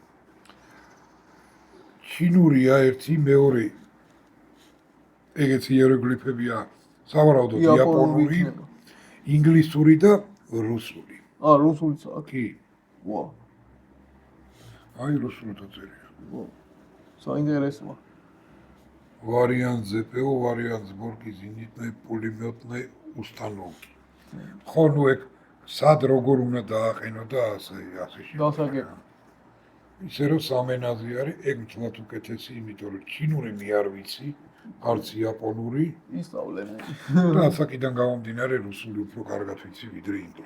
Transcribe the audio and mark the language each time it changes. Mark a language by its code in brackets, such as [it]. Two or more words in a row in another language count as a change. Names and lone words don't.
[ka] ჩინურია ერთი, მეორე ეგეც იეროგლიფებია, სავარაუდოდ იაპონური, ინგლისური და რუსული. რუსულიც აქვს. კი. ვა. აი რუსულთა წერია. ვა. საინტერესოა. [ru] Вариант ЗПО, вариант сборки зенитно-пулемётной установки. [ka] ხო, ნუ ეგ სად როგორ უნდა დააყენო და ასე შემდეგ. დასაგებია. ისე რომ სამენაზე არის, ეგ თლათ უკეთესი, იმიტომ რომ ჩინური მე არ ვიცი, არც იაპონური. ისწავლე მე. და ასაკიდან გამომდინარე რუსული უფრო კარგად ვიცი ვიდრე ინგლისური.